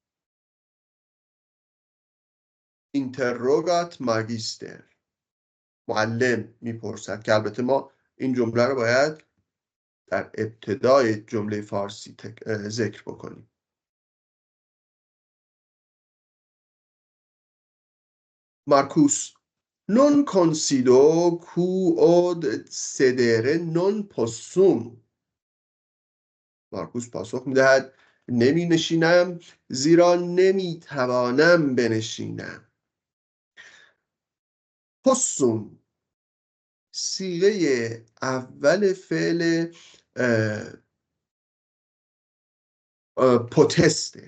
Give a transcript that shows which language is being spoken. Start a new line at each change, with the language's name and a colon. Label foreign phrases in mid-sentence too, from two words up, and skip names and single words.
Latin: Interrogat magister,
Persian: معلم میپرسد، که البته ما این جمله رو باید در ابتدای جمله فارسی ذکر بکنیم. مارکوس:
Latin: non consido quod sedere non possum.
Persian: مارکوس پاسخ میدهد نمی نشینم زیرا نمی توانم بنشینم. پسوم صیغه اول فعل پوتسته.